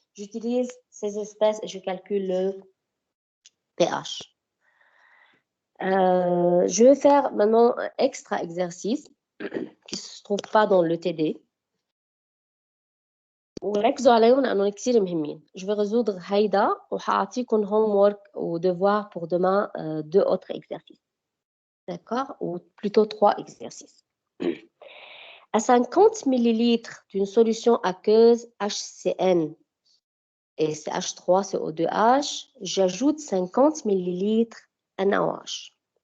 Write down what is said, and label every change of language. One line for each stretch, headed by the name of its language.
French: J'utilise ces espèces et je calcule le pH. Je vais faire maintenant un extra exercice qui ne se trouve pas dans le TD.
Arabic: وركزوا عليهم لأنهم كتير مهمين.
French: Je vais résoudre
Arabic: هيدا وحاعطيكم
French: homework ou devoir pour demain 2 autres exercices. D'accord? Ou plutôt 3 exercices. À 50 ml d'une solution aqueuse HCN et CH3CO2H, j'ajoute 50 ml NaOH.